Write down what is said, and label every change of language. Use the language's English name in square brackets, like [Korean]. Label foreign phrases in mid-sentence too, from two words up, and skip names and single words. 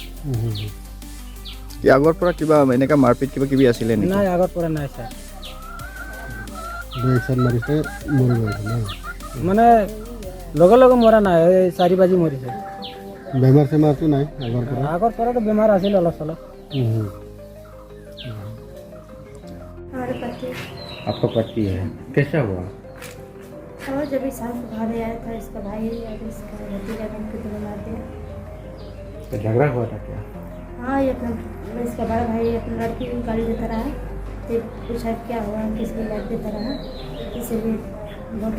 [Assamese] কি আগৰ পৰা কিবা এনেকুৱা মাৰপিট কিবা কিবি আছিলে নেকি? নাই, আগৰ পৰা নাই ছাৰ। দুই চাত মাৰিছে, মৰি গৈছে ন? মানে লগে লগে মৰা নাই, এই 4 বাজি মৰিছে। বেমাৰ চেমাৰটো নাই আগৰ পৰা? আগৰ পৰাতো বেমাৰ আছিল অলপ চলপ। [Hindi] हमारे पति। आपका पति है, कैसा हुआ? और जब इस साल घर आया था, इसका भाई और इसका भतीजा बहन को दोनों मार दिया। तो झगड़ा हुआ था क्या? हाँ, ये अपना इसका बड़ा भाई अपनी लड़की को गाली देता रहा, फिर पूछा क्या हुआ, किसकी गाली देता रहा, इसीलिए बहुत